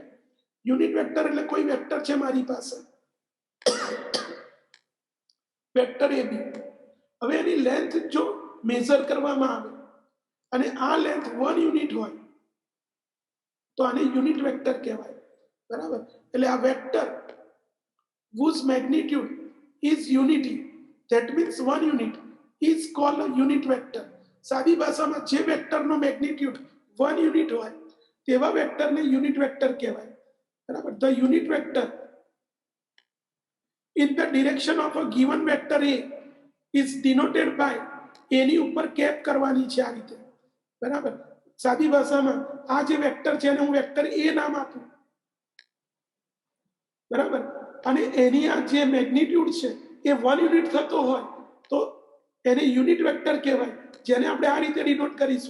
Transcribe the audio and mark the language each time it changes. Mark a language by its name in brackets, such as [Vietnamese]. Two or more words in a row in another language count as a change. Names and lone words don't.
[English] unit vector [Gujarati] એટલે કોઈ વેક્ટર છે મારી પાસે, વેક્ટર AB. હવે એની લેન્થ જો મેઝર કરવામાં આવે અને આ લેન્થ 1 યુનિટ હોય તો આને [English] unit vector [Gujarati] કહેવાય. બરાબર, એટલે આ [English] વેક્ટર whose magnitude is unity, that means 1 unit, is called a unit vector. [Gujarati] સાદી ભાષામાં જે વેક્ટરનો મેગ્નિટ્યુડ 1 યુનિટ હોય તેવા વેક્ટરને [English] unit vector [Gujarati] કહેવાય. બરાબર, [English] the unit vector in the direction of a given vector A is denoted by, [Gujarati] એની ઉપર કેપ કરવાની છે આ રીતે. બરાબર, સાદી ભાષામાં આ જે વેક્ટર છે એને હું વેક્ટર A નામ આપું. બરાબર, અને એની આ જે મેગ્નિટ્યુડ છે એ 1 યુનિટ થતો હોય તો એને [English] unit vector [Gujarati] કહેવાય, જેને આપણે આ રીતે ડિનોટ કરીશું.